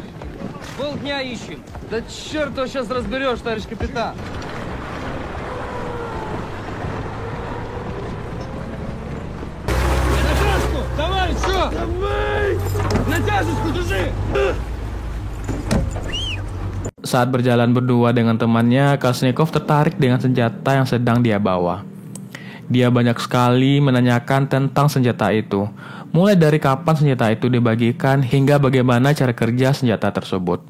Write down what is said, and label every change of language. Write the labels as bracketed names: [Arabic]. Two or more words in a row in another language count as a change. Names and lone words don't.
[Russian] Полдня ищем. Да черт его сейчас разберешь, товарищ капитан. Натяжку! Давай, что? Давай! Натяжечку держи! [Indonesian] Saat berjalan berdua dengan temannya, Kalashnikov tertarik dengan senjata yang sedang dia bawa. Dia banyak sekali menanyakan tentang senjata itu, mulai dari kapan senjata itu dibagikan hingga bagaimana cara kerja senjata tersebut.